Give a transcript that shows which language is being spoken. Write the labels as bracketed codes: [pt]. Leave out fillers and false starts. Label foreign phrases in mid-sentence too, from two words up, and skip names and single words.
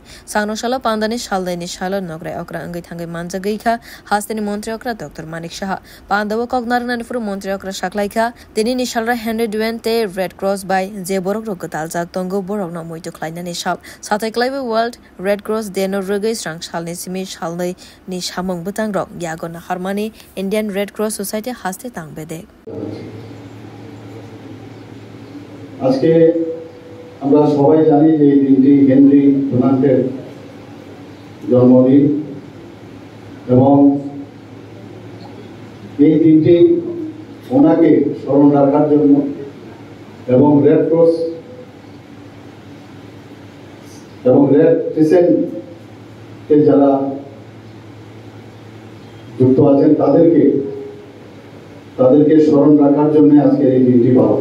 [brx] सांग्रंसाल पान्दानि सालदैनि साल नग्राय अक्रा अंगै थांगै मानजा गैखा हास्तेनि मन्त्री अक्रा डॉक्टर मानिक शाह पान्दाव कगनारनानि फुरु मन्त्री अक्रा साखलायखा दिनि निशालरा हेनरी डुवेन ते [en] Red Cross [brx] बाय जे बरक गताल जाक तंगो बरक न मोइतो खलायनानि साल साथायक्लायबो [en] World Red Cross Day [brx] नो रगै स्रां सालनि सिमि सालनै नि सामंग बुतां रक यागन हारमानि [en] Indian Red Cross Society [brx] हास्ते तांबेदे [bn] আজকে আমরা সবাই জানি যে এই দিনটি হেনরি ডুনান্টের জন্মদিন এবং এই দিনটি ওনাকে স্মরণ রাখার জন্য এবং রেড ক্রস এবং রেড ক্রিসেন্টে যারা যুক্ত আছেন তাদেরকে স্মরণ রাখার জন্য আজকে এই দিনটি পালন।